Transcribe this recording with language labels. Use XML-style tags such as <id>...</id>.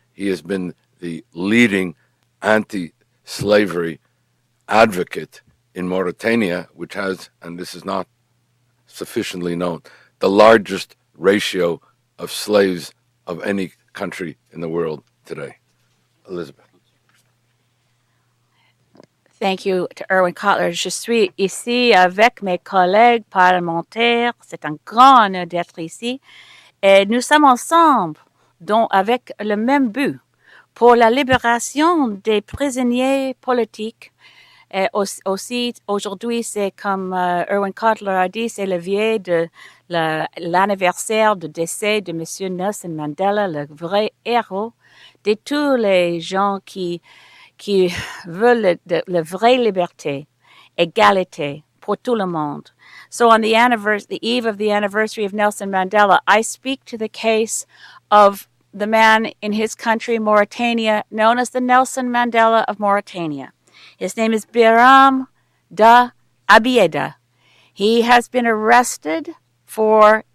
<en>He has been the leading anti-slavery advocate in Mauritania, which has, and this is not sufficiently known, the largest ratio of slaves of any country in the world today. Elizabeth. Thank you to Irwin Cotler.</en> <fr>Je suis ici avec mes collègues parlementaires. C'est un grand honneur d'être ici. Et nous sommes ensemble, avec le même but, pour la libération des prisonniers politiques. Et aussi, aujourd'hui, c'est comme Irwin Cotler a dit, c'est le veille de l'anniversaire du décès de M. Nelson Mandela, le vrai héros de tous les gens qui veulent la vraie liberté, égalité pour tout le monde.</fr> <en>So on the eve of the anniversary of Nelson Mandela, I speak to the case of the man in his country, Mauritania, known as the Nelson Mandela of Mauritania. His name is Biram Da Abiad. He has been arrested for</en>